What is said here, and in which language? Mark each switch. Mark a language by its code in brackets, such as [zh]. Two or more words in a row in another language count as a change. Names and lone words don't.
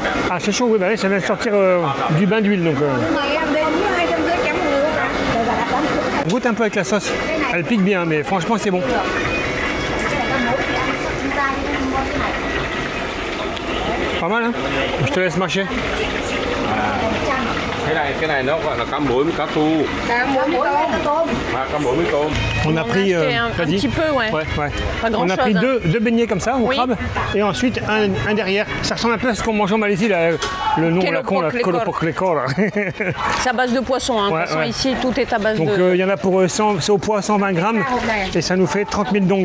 [fr] Ah, c'est chaud, oui, bah, ça vient de sortir du bain d'huile. Donc, on goûte un peu avec la sauce. Elle pique bien, mais franchement, c'est bon. Pas mal, hein? Je te laisse mâcher. [vi] Cái này nó gọi là cá muối với cá tu. Cá muối với tôm. [fr] On a pris un petit peu, ouais. Pas grand on a chose, pris hein. deux beignets comme ça, au crabe, et ensuite un derrière. Ça ressemble un peu à ce qu'on mange en Malaisie, là, le nom la con, la Kolopoklékor. C'est à base de poisson, hein. De toute façon, ici, tout est à base Donc, de... il y en a pour 100, c'est au poids 120 grammes, et ça nous fait 30 000 dong.